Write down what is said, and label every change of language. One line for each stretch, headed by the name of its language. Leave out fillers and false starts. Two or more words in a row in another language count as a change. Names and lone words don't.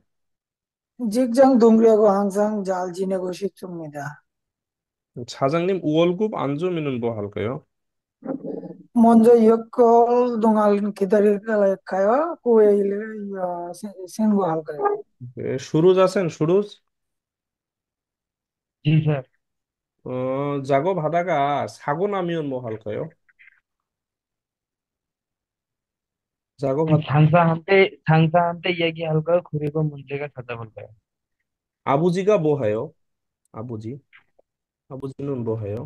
Korean: 직장 동료하고 항상 잘 지내고 싶습니다. 사장님 월급 안 주면은 뭐 할까요? 먼저 몇 동안 기다릴까요? 그 후에 신고할까요?
Bangla: সুরজ আছেন? সুরজ, জি স্যার।
Korean: 작업하다가 사고 나면 뭐 할까요? 작업하 상사한테 얘기할 거 그리고 문제가 찾아볼 거예요. 아버지가 뭐 해요? 아버지는 뭐 해요?